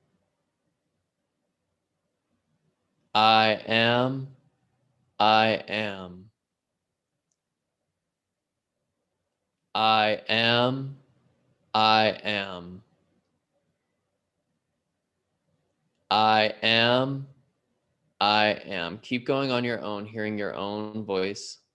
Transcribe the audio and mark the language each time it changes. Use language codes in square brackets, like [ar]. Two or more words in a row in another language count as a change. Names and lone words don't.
[en] I am, I am. I am, I am. I am, I am. Keep going on your own, hearing your own voice.